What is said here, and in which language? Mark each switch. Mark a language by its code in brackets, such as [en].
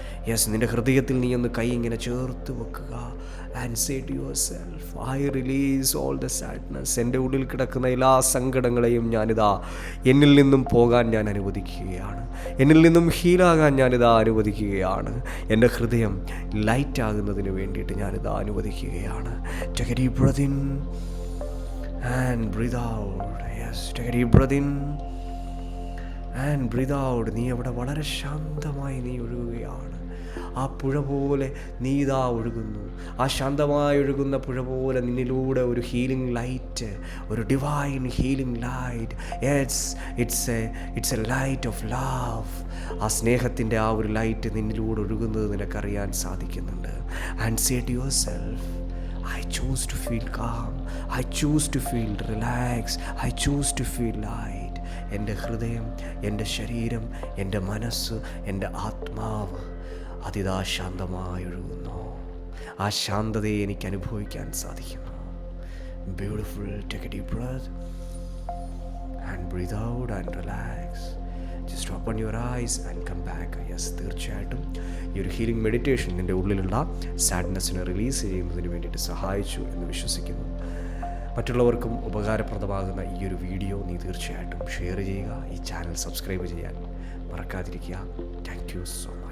[en] yes, [ml] നിൻ്റെ ഹൃദയത്തിൽ നീ ഒന്ന് കൈ ഇങ്ങനെ ചേർത്ത് വെക്കുക. [en] And say to yourself, I release all the sadness. [ml] എൻ്റെ ഉള്ളിൽ കിടക്കുന്ന എല്ലാ സങ്കടങ്ങളെയും ഞാനിതാ എന്നിൽ നിന്നും പോകാൻ ഞാൻ അനുവദിക്കുകയാണ്. എന്നിൽ നിന്നും ഹീലാകാൻ ഞാനിതാ അനുവദിക്കുകയാണ്. എൻ്റെ ഹൃദയം ലൈറ്റാകുന്നതിന് വേണ്ടിയിട്ട് ഞാനിതാ അനുവദിക്കുകയാണ്. [en] Take a deep breath in and breathe out. Yes, take a deep breath in and breathe out. [ml] നീ അവിടെ വളരെ ശാന്തമായി നീ ഒഴുകുകയാണ്. ആ പുഴ പോലെ നീ ഇതാ ഒഴുകുന്നു. ആ ശാന്തമായി ഒഴുകുന്ന പുഴ പോലെ നിന്നിലൂടെ ഒരു ഹീലിംഗ് ലൈറ്റ്, ഒരു divine healing light. [en] It's a light of love. [ml] ആ സ്നേഹത്തിൻ്റെ ആ ഒരു ലൈറ്റ് നിന്നിലൂടെ ഒഴുകുന്നത് നിനക്കറിയാൻ സാധിക്കുന്നുണ്ട്. [en] And say to yourself, I choose to feel calm. I choose to feel relaxed. I choose to feel light. [ml] എൻ്റെ ഹൃദയം, എൻ്റെ ശരീരം, എൻ്റെ മനസ്സ്, എൻ്റെ ആത്മാവ് അതിതാ ശാന്തമായി ഒഴുകുന്നു. ആ ശാന്തതയെ എനിക്ക് അനുഭവിക്കാൻ സാധിക്കുന്നു. [en] Beautiful. Take a deep breath and breathe out and relax. Just open your eyes and come back. [ml] Yes, തീർച്ചയായിട്ടും ഈ ഒരു ഹീലിംഗ് മെഡിറ്റേഷൻ നിൻ്റെ ഉള്ളിലുള്ള സാഡ്നെസ്സിനെ റിലീസ് ചെയ്യുന്നതിന് വേണ്ടിയിട്ട് സഹായിച്ചു എന്ന് വിശ്വസിക്കുന്നു. മറ്റുള്ളവർക്കും ഉപകാരപ്രദമാകുന്ന ഈ ഒരു വീഡിയോ നീ തീർച്ചയായിട്ടും ഷെയർ ചെയ്യുക. ഈ ചാനൽ സബ്സ്ക്രൈബ് ചെയ്യാൻ മറക്കാതിരിക്കുക. [en] Thank you so much.